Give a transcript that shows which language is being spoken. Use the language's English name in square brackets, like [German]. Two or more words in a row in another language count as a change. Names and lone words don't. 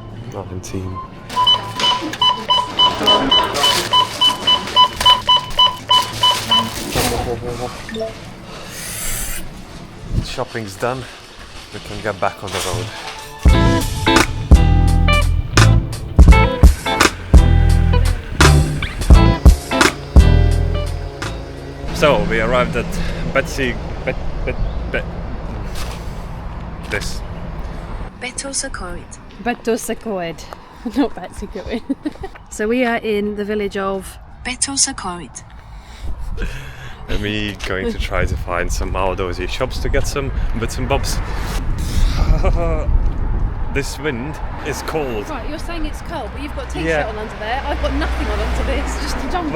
[English] 19. Shopping's done. We can get back on the road. So we arrived at Betws-y-Coed. Betws-y-Coed. Not Betws-y-Coed. So we are in the village of Betws-y-Coed. And we going to try to find some outdoorsy shops to get some bits and bobs. This wind is cold. Right, you're saying it's cold, but you've got a t-shirt on under there. I've got nothing on under this, just a jumper.